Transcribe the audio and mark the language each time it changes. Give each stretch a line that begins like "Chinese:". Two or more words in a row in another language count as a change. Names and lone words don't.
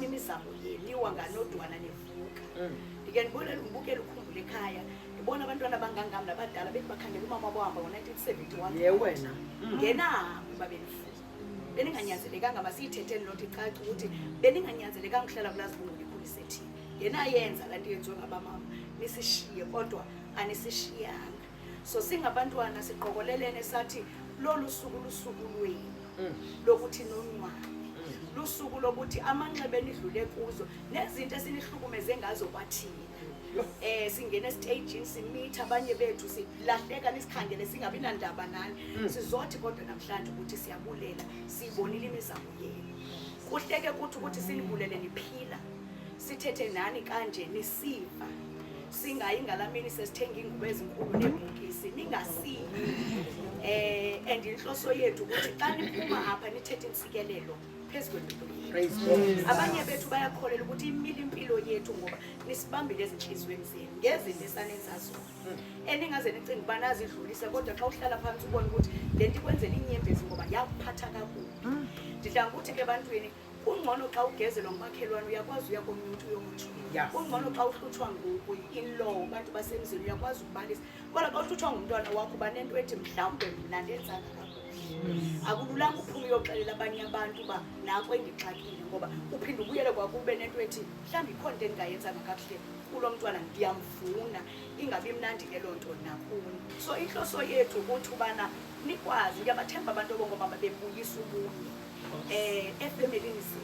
Xhosa: imizamo yenu iwa nganodwana nevuka ndike ndibonela umbukela ukhumbula ekhaya ngibona abantwana abangangami nabadala bethi bakhangela umama wabo ngo1971 yewena ngenabo babenifu beninganyanzelekanga masiyithetheni lonto icaca ukuthi beninganyanzelekanga ukuhlala kulazibungu likhulise thina yena yenza laa nto yenziwe ngabamama nisishiye kodwa anisishiyanga. So singabantwana siqokolelene sathi lolu suku lusuku lwenu lokuthi nonwabe lusuku lokuthi amanxeba enidlule kuzo nezinto esinihlukumeze ngazo kwathina singena stagini simitha abanye bethu silahleka nisikhangele singabi nandaba nani sizothi kodwa namhlanje ukuthi siyabulela sibonile imizamo yenu kuhleke ukuthi sinibulele niphila sithethe nani kanje nisiva singayi ngalamini sesithenga ingubo ezinkulu nebhokisi ningasiyi and inhloso yethu ukuthi xa niphuma apha nithethe insikelelo phezulu kwempilo abanye bethu bayakholela ukuthi imile impilo yethu ngoba nisibambile ezinhlizweni zenu ngezinto esanenza zona eningaze nicinga uba nazidlulise kodwa xa uhlala phansi ubona ukuthi le nto ikwenzela inyembezi ngoba yakuphatha kakubi ndidla ngokuthi ke ebantwini kungcono xa ugezelwa ngumakhelwane uyakwazi uya komunye umuntu uyomutsho kungcono xa uhlutshwa in-law abantu basemzini uyakwazi ukubalisa kodwa xa uhlutshwa ngumntwana wakho uba nento ethi mhlawumbe mna ndenzanga akululanga uphume uyoxelela abanye abantu uba nako endixakile ngoba uphinde ubuyele kwakube nento ethi mhlawumbi ikhona into endingayenzanga kakuhle kulo mntwana ndiyamvuna ingabi mnandi ke loo nto nakuni so inhloso yethu ukuthi ubana nikwazi ndiyabathemba abantu abongomama bebuyisa ubunye efemelini